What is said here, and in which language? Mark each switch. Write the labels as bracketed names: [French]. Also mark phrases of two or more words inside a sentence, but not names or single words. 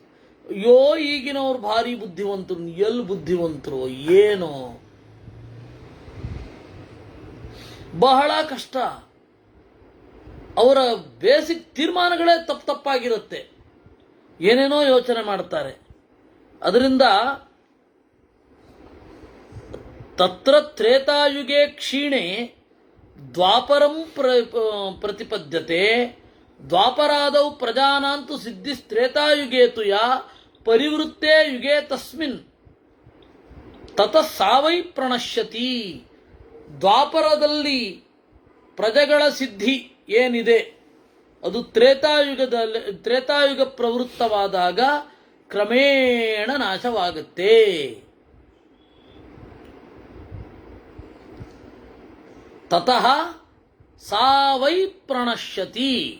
[Kannada] ಅಯ್ಯೋ ಈಗಿನವ್ರು ಭಾರಿ ಬುದ್ಧಿವಂತರು, ಎಲ್ಲಿ ಬುದ್ಧಿವಂತರು ಏನೋ, ಬಹಳ ಕಷ್ಟ. ಅವರ ಬೇಸಿಕ್ ತೀರ್ಮಾನಗಳೇ ತಪ್ಪಾಗಿರುತ್ತೆ, ಏನೇನೋ ಯೋಚನೆ ಮಾಡ್ತಾರೆ. [Sanskrit] ಅದರಿಂದ ತತ್ರ ತ್ರೇತಾಯುಗೆ ಕ್ಷೀಣೆ ದ್ವಾಪರಂ ಪ್ರತಿಪದ್ಯತೆ ದ್ವಾಪರಾದೌ ಪ್ರಜಾನಾಂತು ಸಿದ್ಧಿಸ್ತ್ರೇತಾಯುಗೇತು ಯಾ ಪರಿವೃತ್ತೇ ಯುಗೆ ತಸ್ಮಿನ್ ತತಃ ಸಾವೈ ಪ್ರಣಶ್ಯತಿ. [Kannada] ದ್ವಾಪರದಲ್ಲಿ ಪ್ರಜೆಗಳ ಸಿದ್ಧಿ ಏನಿದೆ ಅದು ತ್ರೇತಾಯುಗ ಪ್ರವೃತ್ತವಾದಾಗ ಕ್ರಮೇಣ ನಾಶವಾಗುತ್ತೆ. [Sanskrit] ತತಃ ಸಾವೈ ಪ್ರಣಶ್ಯತಿ.